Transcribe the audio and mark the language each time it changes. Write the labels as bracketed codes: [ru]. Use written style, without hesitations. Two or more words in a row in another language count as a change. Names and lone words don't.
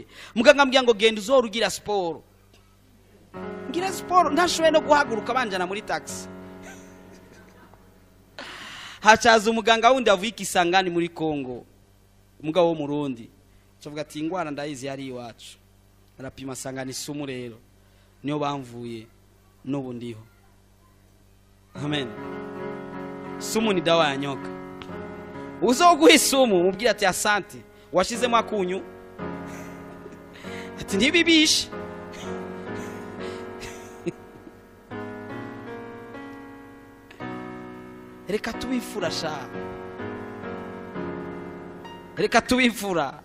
[rn] Muganga ambwira ngo genda uzorugira sport. Ngira sport ndashoboye no guhaguruka banjana muri taxi. Hacaza umuganga wundi avuye Kisangani muri Kongo, umugabo wo mu Rundi. Cavuga ati ingwara ndayizi yari iwacu. Arapima sangana isumu rero niyo bamvuye n'ubu ndiho. [sw] Amen. Sumu ni dawa ya nyoka. [rn] Uzoguha isumu mubwira ati asante washizemo akunyu ati ntibibishe. Reka tubifura sha, reka tubifura.